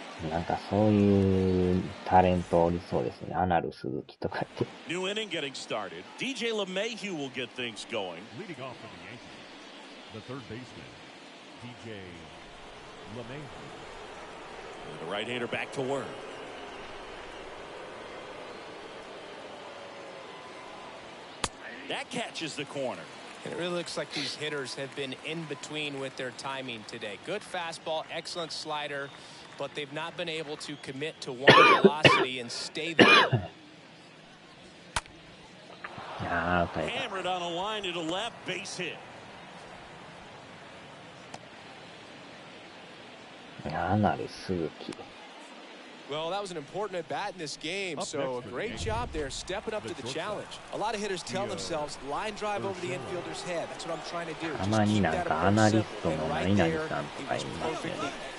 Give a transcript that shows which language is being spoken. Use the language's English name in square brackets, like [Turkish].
[Japanese] なんかそういうタレントおりそうですね。アナル鈴木とかって。 [English] New inning getting started. DJ LeMahieu will get things going. Leading off for the Yankees, the third baseman, DJ LeMahieu. The right-hander back to work. That catches the corner. And it really looks like these hitters have been in between with their timing today. Good fastball, excellent slider, but they've not been able to commit to one velocity and stay there. Hammered on a line to the left, base hit. [Japanese] アナル鈴木。 [English] Well, that was an important at bat in this game, so a great job there stepping up to the challenge. A lot of hitters tell themselves line drive over the infielder's head. That's what I'm trying to do. [Japanese] たまになんかアナリストの何々さんとか言いますよね。